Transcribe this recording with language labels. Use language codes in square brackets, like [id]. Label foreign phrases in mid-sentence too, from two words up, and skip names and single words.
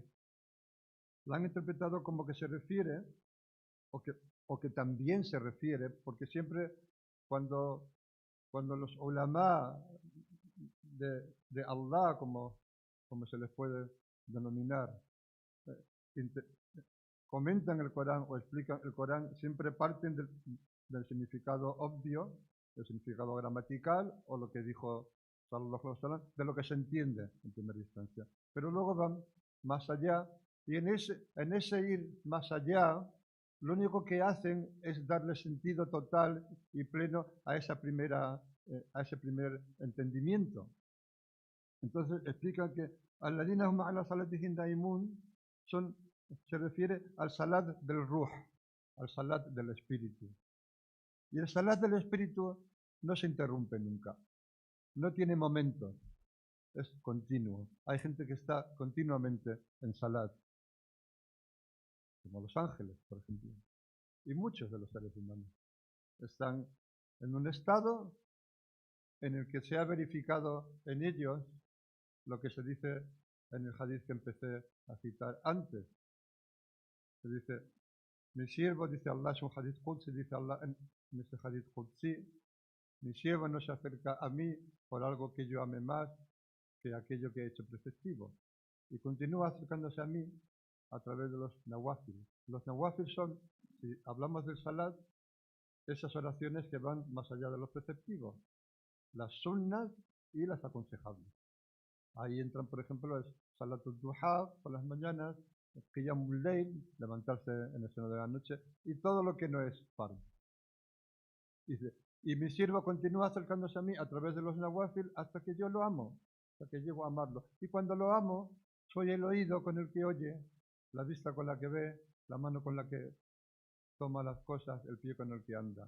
[es] La han interpretado como que se refiere, o que también se refiere, porque siempre cuando los ulama de Allah, como se les puede denominar, comentan el Corán o explican el Corán, siempre parten del significado obvio, del significado gramatical, o lo que dijo [ar] صلى الله عليه وسلم, [es] de lo que se entiende en primera instancia. Pero luego van más allá, y en ese ir más allá, lo único que hacen es darle sentido total y pleno a ese primer entendimiento. Entonces explican que [ar] الذين هم على صلاتهم دائمون [es] se refiere al salat del ruh, al salat del espíritu. Y el salat del espíritu no se interrumpe nunca, no tiene momentos, es continuo. Hay gente que está continuamente en salat, como los ángeles, por ejemplo, y muchos de los seres humanos están en un estado en el que se ha verificado en ellos lo que se dice en el hadith que empecé a citar antes. Se dice, mi siervo, dice Allah, es un [ar] حديث قدسي, [es] dice Allah en este [ar] حديث قدسي, [es] mi siervo no se acerca a mí por algo que yo ame más que aquello que he hecho preceptivo. Y continúa acercándose a mí a través de los nawafil. Los nawafil son, si hablamos del salat, esas oraciones que van más allá de los preceptivos, las sunnas y las aconsejables. Ahí entran, por ejemplo, el [ar] صلاة الضحى [es] por las mañanas, [ar] قيام الليل, [es] levantarse en el seno de la noche, y todo lo que no es fard. Dice, y mi siervo continúa acercándose a mí a través de los nawafil hasta que yo lo amo, hasta que llego a amarlo. Y cuando lo amo, soy el oído con el que oye, la vista con la que ve, la mano con la que toma las cosas, el pie con el que anda.